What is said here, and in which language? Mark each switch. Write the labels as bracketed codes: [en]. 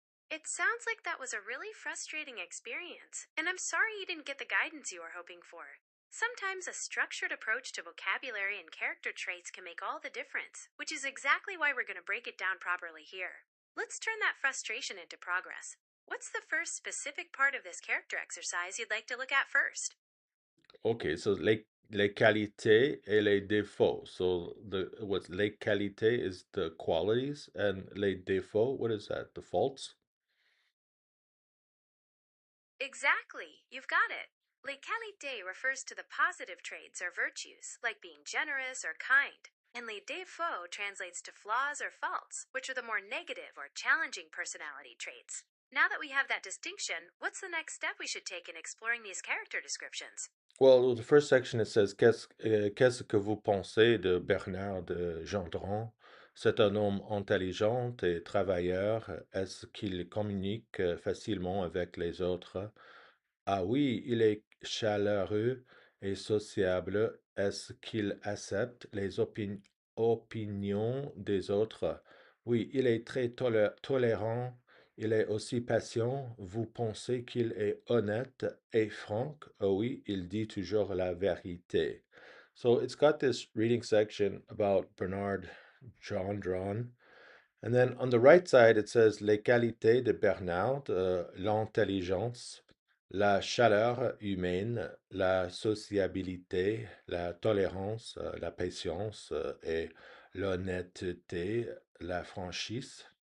[en] It sounds like that was a really frustrating experience, and I'm sorry you didn't get the guidance you were hoping for. Sometimes a structured approach to vocabulary and character traits can make all the difference, which is exactly why we're going to break it down properly here. Let's turn that frustration into progress. What's the first specific part of this character exercise you'd like to look at first? Okay, so les qualités et les défauts. So what's les qualités is the qualities, and les défauts, what is that? The faults? Exactly, you've got it. Les qualités refers to the positive traits or virtues, like being generous or kind. And les défauts translates to flaws or faults, which are the more negative or challenging personality traits. Now that we have that distinction, what's the next step we should take in exploring these character descriptions? Well, the first section it says [fr] qu'est-ce que vous pensez de Bernard de Gendron? C'est un homme intelligent et travailleur. Est-ce qu'il communique facilement avec les autres? Ah oui, il est chaleureux et sociable. Est-ce qu'il accepte les opinions des autres? Oui, il est très tolérant. Il est aussi patient. Vous pensez qu'il est honnête et franc? Ah oui, il dit toujours la vérité. [en] So it's got this reading section about Bernard Gendron. And then on the right side, it says [fr] les qualités de Bernard, l'intelligence, la chaleur humaine, la sociabilité, la tolérance, la patience, et l'honnêteté, la franchise.